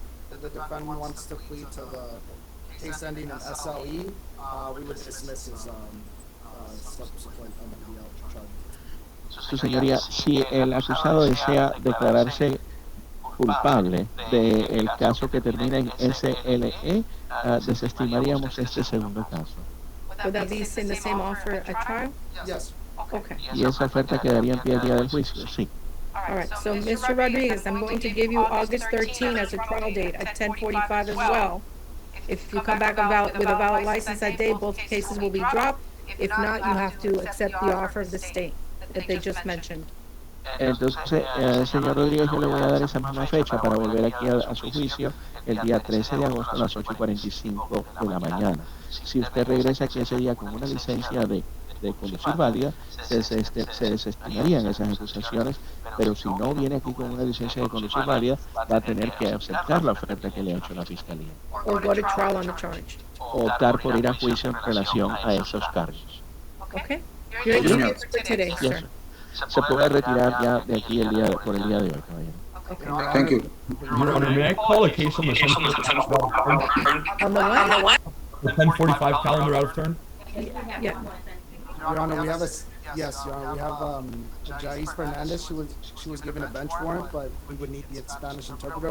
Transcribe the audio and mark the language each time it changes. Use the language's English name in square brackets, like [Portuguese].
[English] The defendant wants to plead to the case ending in SLE. We would dismiss his subsequent MPL charge. [Spanish] Su señoría, si el acusado desea declararse culpable del caso que termina en SLE, desestimaríamos este segundo caso. [English] Would that be in the same offer at trial? Yes. Okay. [Spanish] ¿Y esa oferta quedaría en pie el día del juicio? Sí. [English] All right, so Mr. Rodriguez, I'm going to give you August 13 as a trial date at 10:45 as well. If you come back with a valid license that day, both cases will be dropped. If not, you have to accept the offer of the state that they just mentioned. [Spanish] Entonces, señor Rodríguez, yo le voy a dar esa misma fecha para volver aquí a su juicio el día 13 de agosto a las 8:45 de la mañana. Si usted regresa aquí ese día con una licencia de de conducir válida, se desestimarían esas acusaciones, pero si no viene aquí con una licencia de conducir válida, va a tener que aceptar la oferta que le ha hecho la Fiscalía. [English] Or go to trial on the charge. [Spanish] O optar por ir a juicio en relación a esos cargos. [English] Okay? You're excused for today, Yes, sir. [Spanish] se puede retirar ya de aquí por el día de hoy, caballero. [English] Okay. Thank you. Your Honor, may I call a case on the 1045 On the what? the 1045 calendar out of turn? Yeah. Your Honor, we have yes, Your Honor, we have Jais Fernandez. She was given a bench warrant, but we would need the Spanish interpreter.